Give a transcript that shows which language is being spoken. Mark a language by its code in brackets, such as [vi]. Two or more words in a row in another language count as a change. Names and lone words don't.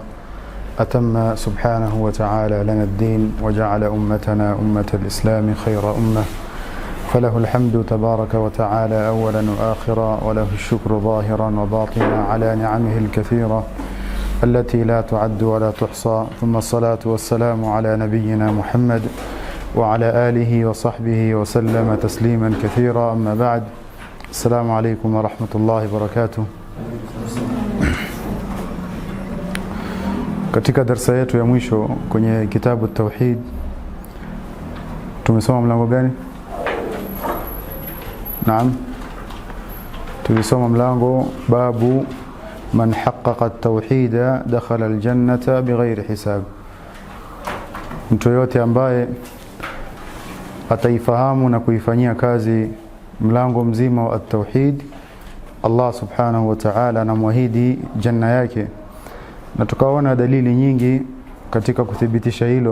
[ar] أتم سبحانه وتعالى لنا الدين وجعل أمتنا أمة الإسلام خير أمة، فله الحمد تبارك وتعالى أولا وآخرا، وله الشكر ظاهرا وباطنا على نعمه الكثيرة التي لا تعد ولا تحصى. ثم الصلاة والسلام على نبينا محمد وعلى آله وصحبه وسلم تسليما كثيرا. أما بعد، السلام عليكم ورحمة الله وبركاته. [sw] Katika darasa yetu ya mwisho kwenye kitabu Tauhid tumesoma mlango gani? Naam, tulisoma mlango [ar] باب من حقق التوحيد دخل الجنة بغير حساب. [sw] Mtu yote ambaye ataifahamu na kuifanyia kazi mlango mzima wa at-tauhid, Allah [ar] سبحانه وتعالى [sw] anamwahidi janna yake. Na tukaona dalili nyingi katika kuthibitisha hilo.